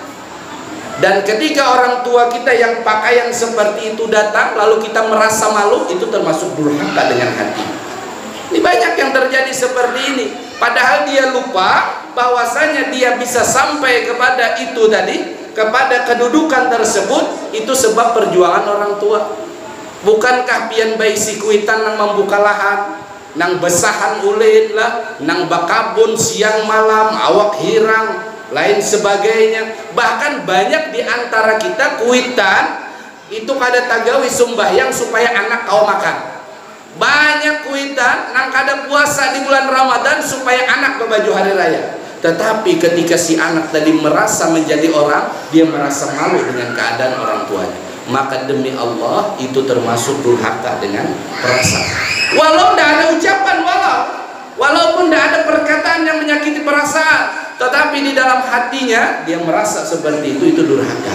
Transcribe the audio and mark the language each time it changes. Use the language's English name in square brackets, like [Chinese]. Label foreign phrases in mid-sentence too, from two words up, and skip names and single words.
[Indonesian] Dan ketika orang tua kita yang pakaian seperti itu datang, lalu kita merasa malu, itu termasuk durhaka dengan hati. Ini banyak yang terjadi seperti ini. Padahal dia lupa bahwasanya dia bisa sampai kepada itu tadi, kepada kedudukan tersebut, itu sebab perjuangan orang tua. [Banjar] Bukankah pian bayi si kuitan nang membuka lahan, nang besahan ulin lah, nang bakabun siang malam, awak hirang, lain sebagainya. Bahkan banyak di antara kita kuitan itu kada tagawi sumbahyang supaya anak kau makan. Banyak kuitan nang kada puasa di bulan Ramadan supaya anak berbaju hari raya. [Indonesian] Tetapi ketika si anak tadi merasa menjadi orang, dia merasa malu dengan keadaan orang tuanya. Maka demi Allah itu termasuk durhaka dengan perasaan. Walau tidak ada ucapan, walaupun tidak ada perkataan yang menyakiti perasaan, tetapi di dalam hatinya dia merasa seperti itu durhaka.